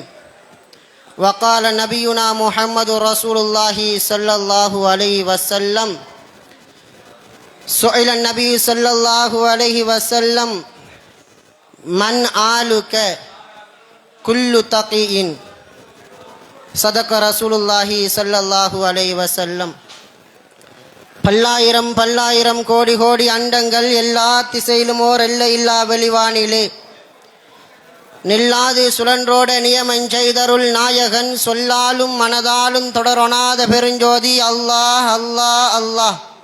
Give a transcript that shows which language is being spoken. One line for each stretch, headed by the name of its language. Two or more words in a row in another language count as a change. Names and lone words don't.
Arabic: وقال نبينا محمد رسول الله صلى الله عليه وسلم سئل النبي صلى الله عليه وسلم من آلك كل تقي صدق رسول الله صلى الله عليه وسلم.
Tamil: பல்லாயிரம் பல்லாயிரம் கோடி கோடி அண்டங்கள் எல்லா திசையிலும் ஓர் எல்லை இல்லா வெளிவானிலே நில்லாது சுழன்றோட நியமஞ்செய்தருள் நாயகன் சொல்லாலும் மனதாலும் தொடரொணாத பெருஞ்சோதி அல்லாஹ் அல்லாஹ் அல்லாஹ்.